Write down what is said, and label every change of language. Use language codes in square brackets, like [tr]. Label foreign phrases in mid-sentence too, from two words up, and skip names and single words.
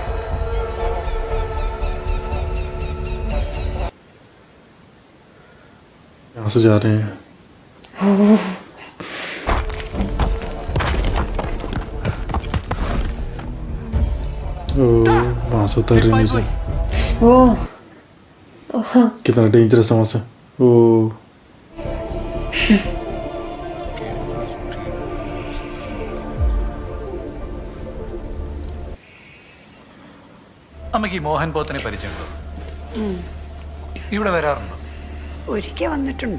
[hi] यहाँ से जा रहे हैं. वहां से उतर रहे नीचे. ओह कितना डेंजरस है वहां से. ओ [ml] അമ്മയ്ക്ക് ഈ മോഹൻ പോത്തിനെ പരിചയമുണ്ടോ? ഇവിടെ വരാറുണ്ടോ? ഒരിക്കൽ വന്നിട്ടുണ്ട്.